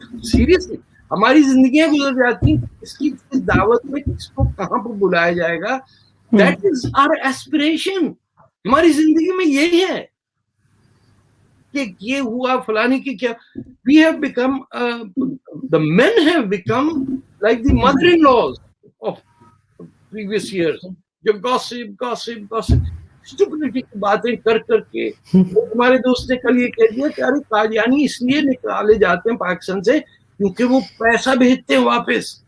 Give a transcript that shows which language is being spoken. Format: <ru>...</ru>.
<ur>Seriously ہماری زندگیاں گزر جاتی ہیں اس کی دعوت میں کس کو کہاں پر بلایا جائے گا.</ur> <en>That is our aspiration.</en> <ur>ہماری زندگی میں یہی ہے کہ یہ ہوا فلانی کی کیا.</ur> <en>We have become the men have become like the mother-in-laws of previous years.</en> <ur>جو</ur> <en>gossip stupidity</en> <ur>کی باتیں کر کے ہمارے دوست نے کل یہ کہہ دیا کہ ارے قادیانی اس لیے نکالے جاتے ہیں پاکستان سے کیونکہ وہ پیسہ بھیجتے ہیں واپس.</ur>